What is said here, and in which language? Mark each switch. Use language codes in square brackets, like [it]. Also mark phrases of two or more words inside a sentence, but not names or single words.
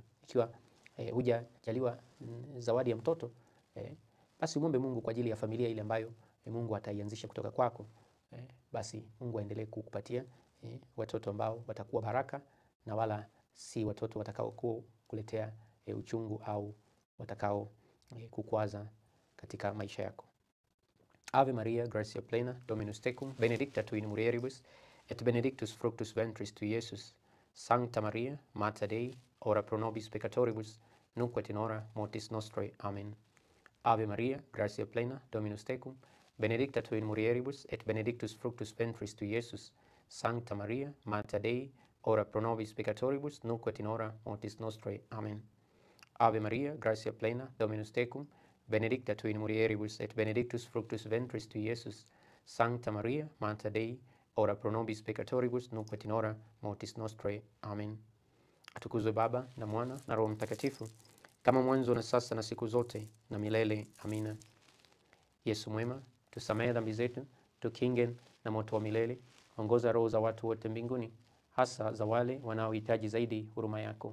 [sw] Ikiwa hujajaliwa zawadi ya mtoto, basi muombe Mungu kwa ajili ya familia ile ambayo Mungu ataianzisha kutoka kwako. Basi Mungu aendelee kukupatia watoto ambao watakuwa baraka na wala si watoto watakao kuletea uchungu au watakao kukwaza katika maisha yako. [la] Ave Maria, gratia plena, Dominus tecum, benedicta tu in mulieribus, et benedictus fructus ventris tui, Iesus. Sancta Maria, Mater Dei, ora pro nobis peccatoribus, nunc et in hora mortis nostrae. Amen. Ave Maria, gratia plena, Dominus tecum, benedicta tu in mulieribus, et benedictus fructus ventris tui, Iesus. Sancta Maria, Mater Dei, ora pro nobis peccatoribus, nunc et in hora mortis nostrae. Amen. Ave Maria, gratia plena, Dominus tecum, benedicta tu in mulieribus, et benedictus fructus ventris tui, Iesus. Sancta Maria, Mater Dei, ora pro nobis peccatoribus, nunc et in hora mortis nostrae. Amen. [sw] Atukuzwe Baba na Mwana na Roho Mtakatifu, kama mwanzo na sasa na siku zote na milele. Amina. Yesu mwema, tusamehe dhambi zetu, tukinge na moto wa milele, ongoza roho za watu wote mbinguni, hasa za wale wanaohitaji zaidi huruma yako.